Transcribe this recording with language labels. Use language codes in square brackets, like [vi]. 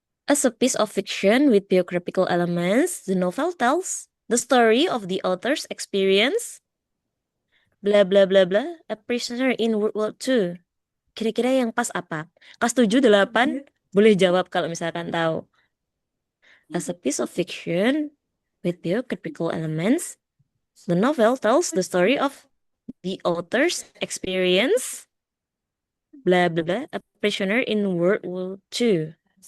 [en] As a piece of fiction with biographical elements, the novel tells the story of the author's experience, bla bla bla bla, a prisoner in World War II. [id] Kira-kira yang pas apa? Kelas 7, 8, boleh jawab kalau misalkan tahu. [en] As a piece of fiction with biographical elements, the novel tells the story of the author's experience, bla bla bla, a prisoner in World War II.